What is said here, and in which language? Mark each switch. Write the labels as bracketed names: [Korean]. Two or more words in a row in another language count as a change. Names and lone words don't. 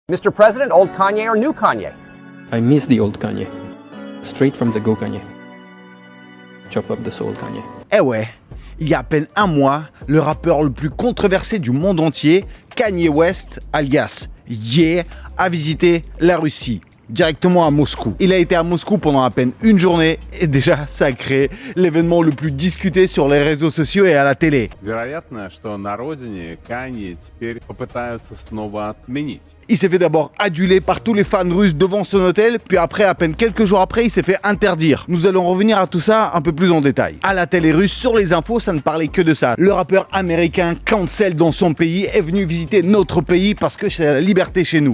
[English] Mr. President, old Kanye or new Kanye? I miss the old Kanye. Straight from the go Kanye. Chop up the soul Kanye. [French] Eh ouais, il y a à peine un mois, le rappeur le plus controversé du monde entier, Kanye West, alias Ye, a visité la Russie. Directement à Moscou. Il a été à Moscou pendant à peine une journée et déjà ça a créé l'événement le plus discuté sur les réseaux sociaux et à la télé. [Russian] Вероятно, что на родине Канье теперь попытаются снова отменить. [French] Il s'est fait d'abord aduler par tous les fans russes devant son hôtel, puis après, à peine quelques jours après, il s'est fait interdire. Nous allons revenir à tout ça un peu plus en détail. À la télé russe, sur les infos, ça ne parlait que de ça. Le rappeur américain cancel dans son pays est venu visiter notre pays parce que c'est la liberté chez nous.